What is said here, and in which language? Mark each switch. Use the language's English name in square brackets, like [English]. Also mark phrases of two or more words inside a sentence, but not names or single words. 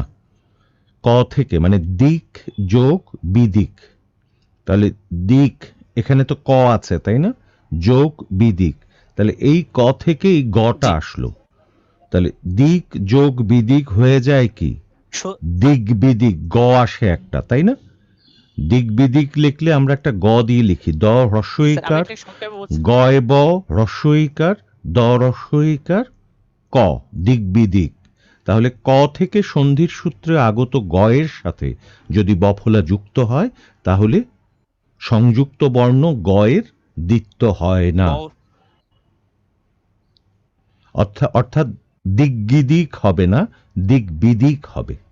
[Bangla] ক থেকে মানে দিক যোগ বিদিক, তাহলে দিক এখানে তো ক আছে তাই না, যোগ বিদিক, তাহলে এই ক থেকে এই গটা আসলো, তাহলে দিক যোগ বিদিক হয়ে যায় কি দিক বিদিক, গ আসে একটা, তাই না? দিক বিদিক লিখলে আমরা একটা গ দিয়ে লিখি, দ হ্রস্বইকার, গয় ব হ্রস্বইকার, দ হ্রস্বইকার, ক, দিক বিদিক। তাহলে ক থেকে সন্ধির সূত্রে আগত গয়ের সাথে যদি বফলা যুক্ত হয় তাহলে সংযুক্ত বর্ণ গয়ের দ্বিত্ব হয় না, অর্থাৎ দিগ্বিদিক হবে না, দিগ্বিদিক হবে।